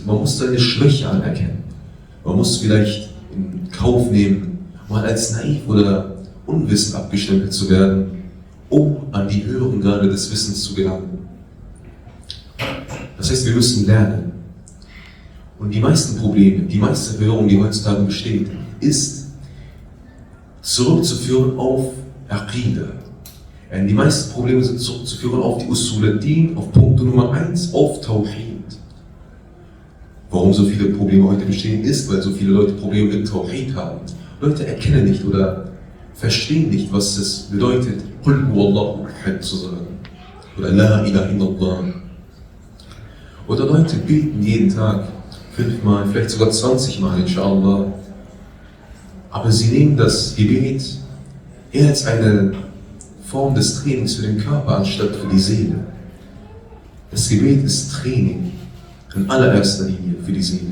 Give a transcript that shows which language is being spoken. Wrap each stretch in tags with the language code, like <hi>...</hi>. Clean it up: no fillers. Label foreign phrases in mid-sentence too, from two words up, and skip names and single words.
<de>Man muss seine Schwäche anerkennen. Man muss vielleicht in Kauf nehmen, mal als naiv oder unwissend abgestempelt zu werden, um an die höheren Grade des Wissens zu gelangen. Das heißt, wir müssen lernen. Und die meisten Probleme, die meiste Verwirrung, die heutzutage besteht, ist zurückzuführen auf Aqida. Die meisten Probleme sind zurückzuführen auf die</de> <ar>أصول الدين,</ar> <de>auf Punkt Nummer 1, auf Tawhid. Warum so viele Probleme heute bestehen, ist, weil so viele Leute Probleme mit Tawhid haben. Leute erkennen nicht oder verstehen nicht, was es bedeutet,</de> <ar>قل هو الله أحد</ar> <de>zu sagen.</de> <ar>Oder لا إله إلا الله.</ar> <de>Oder Leute beten jeden Tag 5-mal, vielleicht sogar 20-mal, inshallah. Aber sie nehmen das Gebet eher als eine Form des Trainings für den Körper anstatt für die Seele. Das Gebet ist Training in allererster Linie für die Seele.</de>